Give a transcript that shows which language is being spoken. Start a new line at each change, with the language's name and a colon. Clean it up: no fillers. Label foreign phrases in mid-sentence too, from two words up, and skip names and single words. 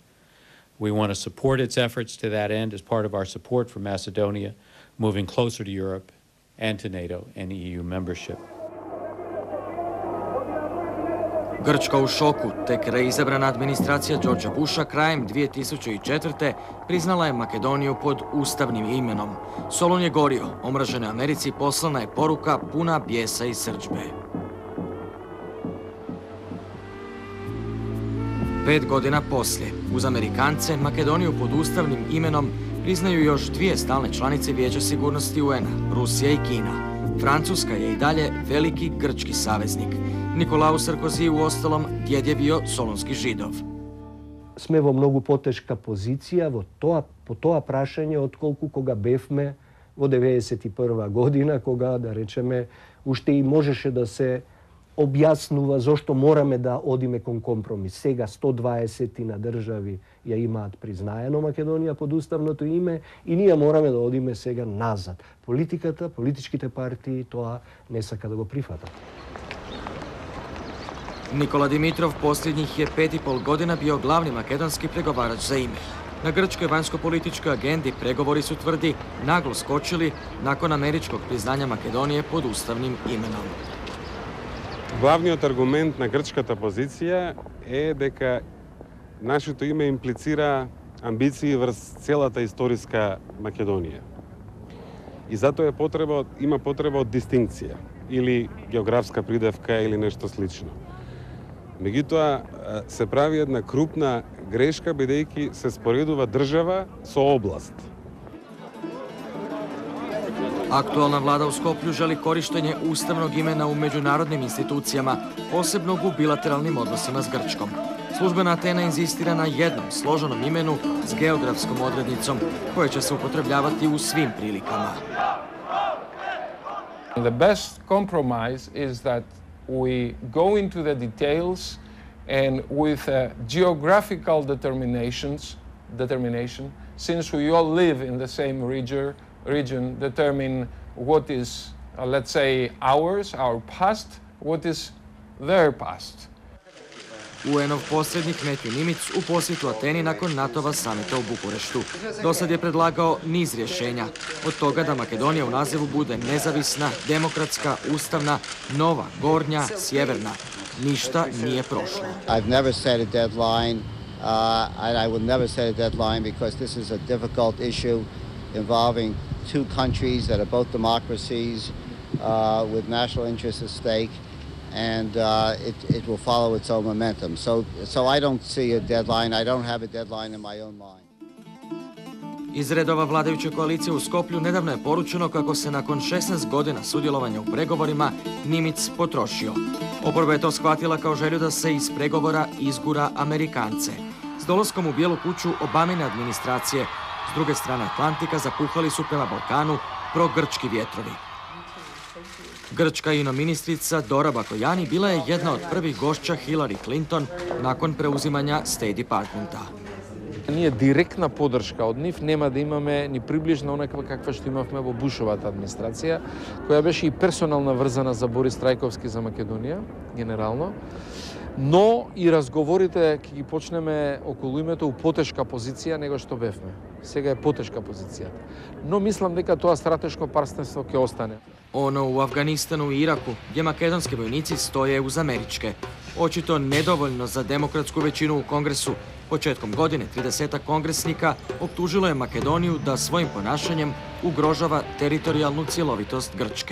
English: We want to support its efforts to that end as part of our support for Macedonia moving closer to Europe and to NATO and EU membership.
Croatian: Grčka u šoku, tek reizabranna administracija Đorđa Busha krajem 2004. priznala je Makedoniju pod ustavnim imenom. Solun je gorio, omraženoj Americi poslana je poruka puna bijesa i srdžbe. 5 godina poslije, uz Amerikance, Makedoniju pod ustavnim imenom priznaju još 2 stalne članice Vijeća sigurnosti UN-a, Rusija i Kina. Francuska je i dalje veliki grčki saveznik. Nikolau Sarkozi uostalom djed je bio solunski židov.
Macedonian: Сме во многу потешка позиција по тоа прашање отколку кога бевме во 91 година, кога, да речеме, уште и можеше да се објаснува зошто мораме да одиме кон компромис. Сега 120 на држави ја имаат признаено Македонија под уставното име и ние мораме да одиме сега назад. Политиката, политичките партии тоа не сака да го прифатат.
Croatian: Nikola Dimitrov posljednjih je 5,5 godina bio glavni makedonski pregovarač za ime. Na grčkoj vanjsko-političkoj agendi pregovori su, tvrdi, naglo skočili nakon američkog priznanja Makedonije pod ustavnim imenom.
Macedonian: Главниот аргумент на грчката позиција е дека нашето име имплицира амбиции врз целата историска Македонија. И затоа има потреба од дистинкција или географска придавка или нешто слично. Меѓутоа се прави една крупна грешка бидејќи се споредува држава со област.
Croatian: Aktualna vlada u Skoplju želi korištenje ustavnog imena u međunarodnim institucijama, posebno u bilateralnim odnosima s Grčkom. Službena Atena inzistira na jednom složenom imenu s geografskom odrednicom koje će se upotrebljavati u svim prilikama.
English: The best compromise is that we go into the details and with geographical determination, since we all live in the same region, determine what is, let's say, our past, what is their past.
Croatian: UN-ov posrednik Matthew Nimitz u posjetu Ateni nakon NATO-va samita u Bukureštu. Dosad je predlagao niz rješenja, od toga da Makedonija u nazivu bude nezavisna, demokratska, ustavna, nova, gornja, sjeverna. Ništa nije prošlo.
English: I've never set a deadline, and I will never set a deadline because this is a difficult issue involving two countries that are both democracies with national interests at stake, and it will follow its own momentum. So I don't see a deadline. I don't have a deadline in my own mind.
Croatian: Iz redova vladajuće koalicije u Skoplju nedavno je poručeno kako se nakon 16 godina sudjelovanja u pregovorima Nimitz potrošio. Oporba je to shvatila kao želju da se iz pregovora izgura Amerikance. S dolaskom u Bijelu kuću Obamine administracije, s druge strane Atlantika zapuhali su prema Balkanu progrčki vjetrovi. Grčka ministrica Dora Bakojani bila je jedna od prvih gošća Hillary Clinton nakon preuzimanja State Departmenta.
Macedonian: Ние директна подршка од нив нема да имаме ни приближно онаква каква што имавме во Бушовата администрација, која беше и персонална врзана за Борис Трајковски за Македонија, генерално. Но и разговорите ќе ги почнеме околу името у потешка позиција него што бевме. Сега е потешка позицијата. Но мислам дека тоа стратешко партнерство ќе остане.
Croatian: Ono u Afganistanu i Iraku, gdje makedonski vojnici stoje uz američke. Očito nedovoljno za demokratsku većinu u Kongresu. Početkom godine 30 kongresnika optužilo je Makedoniju da svojim ponašanjem ugrožava teritorijalnu cjelovitost Grčke.